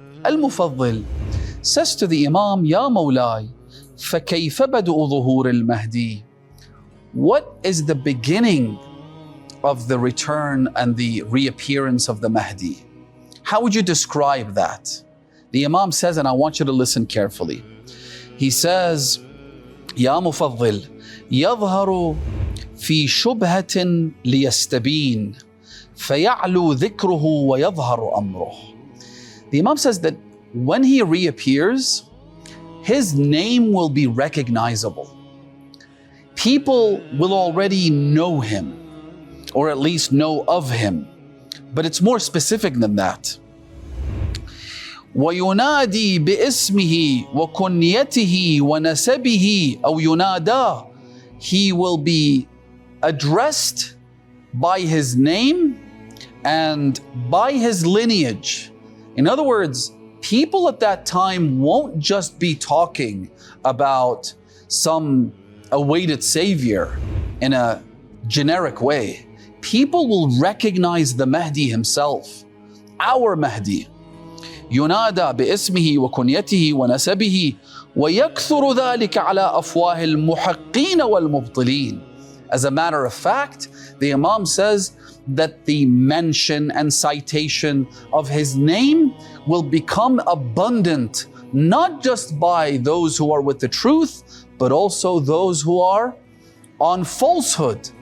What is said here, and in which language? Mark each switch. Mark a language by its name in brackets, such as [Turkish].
[English] Al-Mufaddil says to the Imam, Ya Mawlai, [Arabic] فَكَيْفَ بَدُؤُ ظُهُورِ الْمَهْدِي? [English] What is the beginning of the return and the reappearance of the Mahdi? How would you describe that? The Imam says, and I want you to listen carefully. He says, [Arabic] Ya Mufaddil, يظهر في شبهة ليستبين فيعلو ذكره ويظهر أمره. [English] The Imam says that when he reappears, his name will be recognizable. People will already know him, or at least know of him, but it's more specific than that. [Arabic] وَيُنَادِي بِإِسْمِهِ وَكُنْيَتِهِ وَنَسَبِهِ أو يُنَادَى. [English] He will be addressed by his name and by his lineage. In other words, people at that time won't just be talking about some awaited savior in a generic way. People will recognize the Mahdi himself, our Mahdi. [Arabic] ينادى باسمه وكنيته ونسبه ويكثر ذلك على أفواه المحقين والمبطلين. [English] As a matter of fact, the Imam says that the mention and citation of his name will become abundant, not just by those who are with the truth, but also those who are on falsehood.